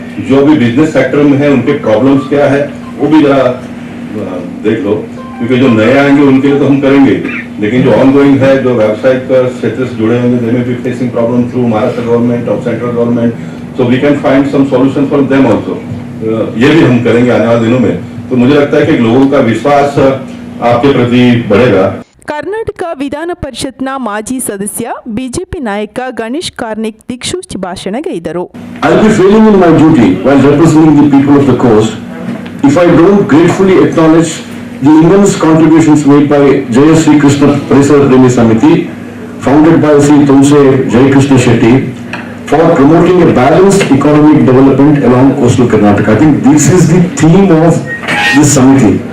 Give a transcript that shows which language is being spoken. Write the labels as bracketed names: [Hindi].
[Hindi] जो भी business sector में है उनके प्रॉब्लम्स क्या है वो भी जरा देख लो, क्योंकि जो नए आएंगे उनके लिए तो हम करेंगे, लेकिन जो ऑनगोइंग है, जो व्यावसायिक क्षेत्र से जुड़े होंगे, [English] They may be facing problem through Maharashtra government और central government. So we can find some solution for them also. [Hindi] ये भी हम करेंगे आने वाले दिनों में. तो मुझे लगता है कि लोगों का विश्वास आपके प्रति बढ़ेगा. [Kannada] ಕರ್ನಾಟಕ ವಿಧಾನ ಪರಿಷತ್ನ ಮಾಜಿ ಸದಸ್ಯ ಬಿಜೆಪಿ ನಾಯಕ ಗಣೇಶ್ ಕಾರ್ನಿಕ್ ದಿಕ್ಸೂಚಿ ಭಾಷಣಗೈದರು. [English] I will be failing in my duty while representing the people of the coast if I don't gratefully acknowledge the immense contributions made by Jayashree Krishna Parisar Premi Samiti, founded by Sri Tonse Jaykrishna Shetty, for promoting a balanced economic development along coastal Karnataka. I think this is the theme of this Samiti.